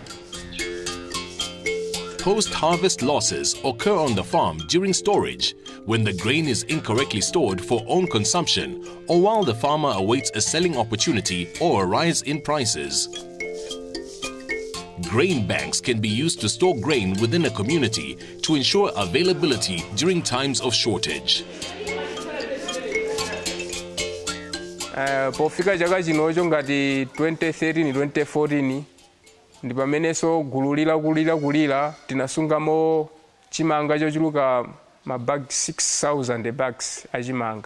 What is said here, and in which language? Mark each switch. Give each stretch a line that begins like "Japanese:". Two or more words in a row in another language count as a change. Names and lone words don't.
English: Post-harvest losses occur on the farm during storage, when the grain is incorrectly stored for own consumption, or while the farmer awaits a selling opportunity or a rise in prices. Grain banks can be used to store grain within a community to ensure availability during times of shortage.
Nyanja: Pofika chaka chinocho ngati 2013 2014 ndi pamenenso gululira tinasungamo chimanga chochuluka mabag 6,000 bags achimanga.